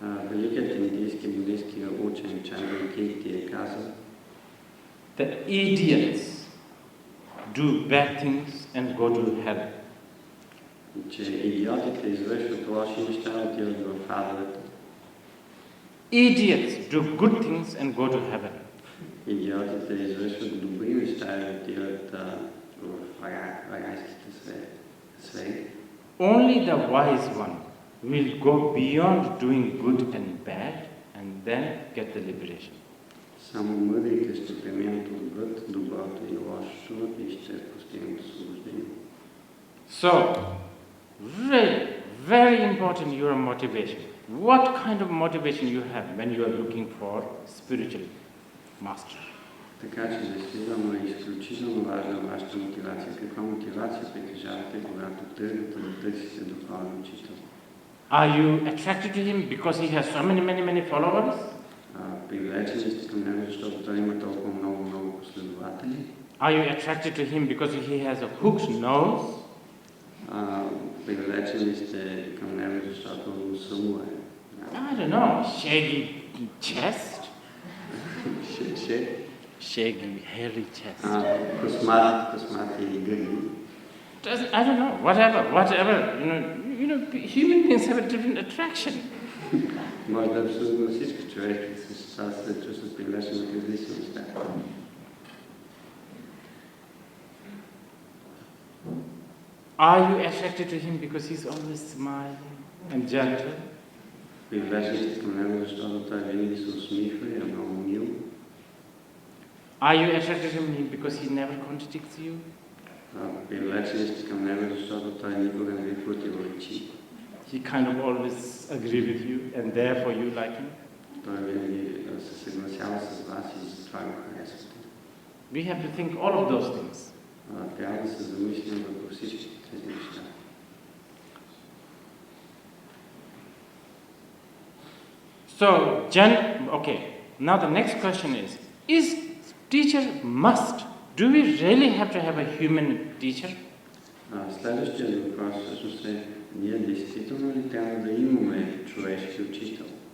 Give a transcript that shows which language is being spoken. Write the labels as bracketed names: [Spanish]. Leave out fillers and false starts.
[Bulgarian] великият индийски буддийски учен Дzongsar Khyentse е казал, [English] the idiots do bad things and go to hell. [Bulgarian] че идиотите извършват лоши неща и отиват в адовете. [English] Idiots do good things and go to heaven. [Bulgarian] Идиотите извършват добри неща и отиват в райските сфери. [English] Only the wise one will go beyond doing good and bad and then get the liberation. [Bulgarian] Само мъдрите ще преминат отвъд доброто и лошото и ще постигнат освобождение. [English] So, really, very important your motivation. What kind of motivation you have when you are looking for spiritual master? [Bulgarian] Така че действително е изключително важна вашата мотивация. Каква мотивация притежавате, когато тръгвате да търсите духовен учител? [English] Are you attracted to him because he has so many followers? [Bulgarian] Привлечени сте към него, защото той има толкова много последователи? [English] Are you attracted to him because he has a hooked nose? [Bulgarian] Привлечени сте към него, защото носа му е. [English] I don't know, shaggy chest? Shaggy, hairy chest. [Bulgarian] Космати гърди. [English] I don't know, whatever. You know, human beings have a different attraction. [Bulgarian] Може да абсолютно всички човешки същества се чувстват привлечени към различни неща. [English] Are you attracted to him because he's always smiling and gentle? [Bulgarian] Привлечени сте към него, защото той винаги се усмихва и е много мил. [English] Are you attracted to him because he never contradicts you? [Bulgarian] Привлечени сте към него, защото той никога не ви противоречи. [English] He kind of always agree with you and therefore you like him? [Bulgarian] Той винаги се съгласява с вас и затова го харесвате. [English] We have to think all of those things. [Bulgarian] Трябва да се замислим върху всички тези неща. [English] So, okay, now the next question is teacher must? Do we really have to have a human teacher? [Bulgarian] Следващия въпрос всъщност е, ние действително ли трябва да имаме човешки учител?